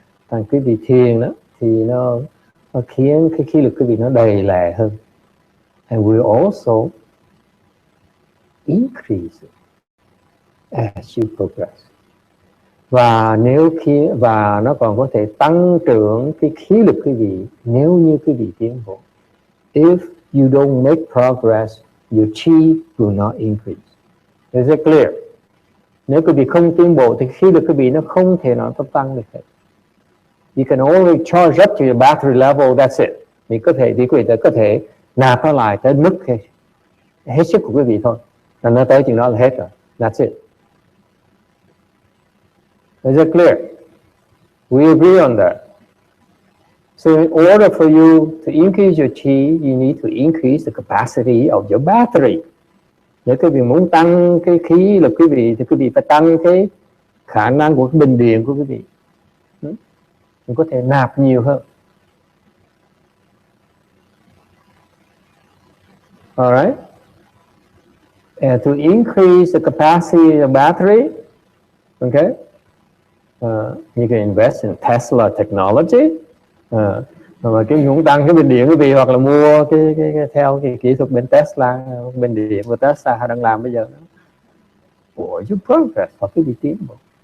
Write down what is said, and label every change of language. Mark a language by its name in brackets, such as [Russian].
[Vietnamese] Thành quý vị thiền đó thì nó khiến cái khí lực quý vị nó đầy lẹ hơn. [English] And we also increase as you progress. [Vietnamese] Và và nó còn có thể tăng trưởng cái khí lực quý vị nếu như quý vị tiến bộ. [English] If you don't make progress, your chi will not increase. Is it clear? [Vietnamese] Nếu quý vị không tiến bộ thì khí lực quý vị nó không thể nào tăng được hết. [English] You can only charge up to your battery level, that's it. [Vietnamese] Thì quý vị có thể nạp nó lại tới mức hết sức của quý vị thôi. Là nó tới chừng đó là hết rồi. [English] That's it. Is it clear? We agree on that. So in order for you to increase your chi, you need to increase the capacity of your battery. [Vietnamese] Nếu quý vị muốn tăng cái khí lực quý vị thì quý vị phải tăng cái khả năng của cái bình điện của quý vị. Mình có thể nạp nhiều hơn. [English] Alright? And to increase the capacity of the battery, okay, you can invest in Tesla technology. [Vietnamese] Mà cái muốn tăng cái bình điện quý vị, hoặc là mua cái theo cái kỹ thuật bên Tesla, bên điện của Tesla đang làm bây giờ. [English] For you progress, [Vietnamese] hoặc quý vị tiến bộ.